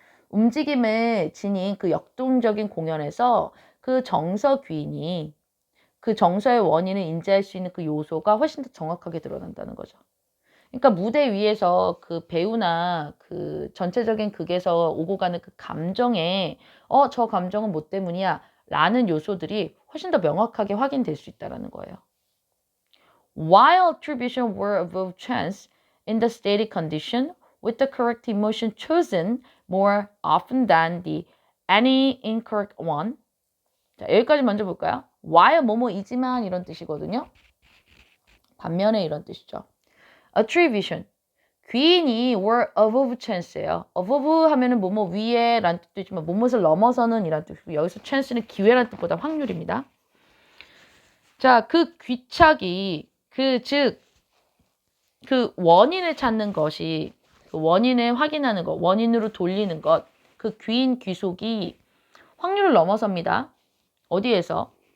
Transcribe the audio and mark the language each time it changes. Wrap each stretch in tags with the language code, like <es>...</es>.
<ko>움직임을 지닌 그 역동적인 공연에서 그 정서 귀인이 그 정서의 원인을 인지할 수 있는 그 요소가 훨씬 더 정확하게 드러난다는 거죠. 그러니까 무대 위에서 그 배우나 그 전체적인 극에서 오고 가는 그 감정에 저 감정은 뭐 때문이야 라는 요소들이 훨씬 더 명확하게 확인될 수 있다는 거예요.</ko> <en>While attribution were above chance in the static condition, with the correct emotion chosen more often than the any incorrect one.</en> <ko>자, 여기까지 먼저 볼까요? while 뭐뭐이지만 이런 뜻이거든요. 반면에 이런 뜻이죠. attribution. 귀인이</ko> <en>were above chance</en> <ko>예요. above 하면은 뭐뭐 위에 라는 뜻도 있지만 뭐뭇을 넘어서는 이란 뜻이고 여기서 chance는 기회라는 뜻보다 확률입니다. 자, 그 귀착이 그 원인을 찾는 것이 그 원인을 확인하는 것, 원인으로 돌리는 것, 그 귀인 귀속이 확률을 넘어섭니다. 어디에서?</ko>